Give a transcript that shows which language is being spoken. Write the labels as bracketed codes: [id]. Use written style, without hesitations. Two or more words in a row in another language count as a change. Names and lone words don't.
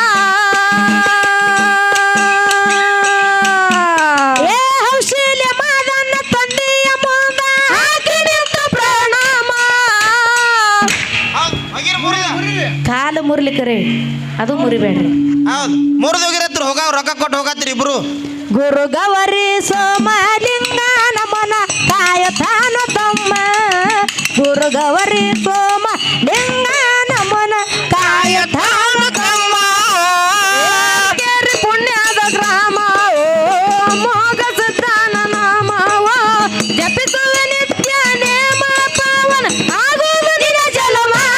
[kn] ಏ ಹೌಶಲ್ಯ ಮಾದನ್ನ ತಂದೆಯ ಮುಂದ ಹಾಕಿ ನಿಂತ ಪ್ರಣಾಮ ಕಾಲು ಮುರಿಲಿಕ್ಕರಿ ಅದು ಮುರಿಬೇಡ್ರಿ ಹೌದು ಮುರಿದು ಹೋಗಿರತ್ರಿ ಹೋಗಾವ್ ರೊಕ್ಕ ಕೊಟ್ಟು ಹೋಗತ್ರಿ ಇಬ್ರು ಗುರು ಗೌರಿ ಸೋಮಲಿಂಗ ನಮನ ಕಾಯತಾನ ತಮ್ಮ ಗುರು ಗೌರಿ ಸೋಮಲಿಂಗ ನಮನ ಕಾಯತಾನ ತಮ್ಮ ಕೇರಿ ಪುಣ್ಯದ ಗ್ರಾಮ ಮೋಗ ಸಿದ್ಧಾನ ನಾಮ ಜಪಿಸುವೆ ನಿತ್ಯ ನೇಮ ಪಾವನ ಆಗುವುದು ನಿನ್ನ ಜಲಮ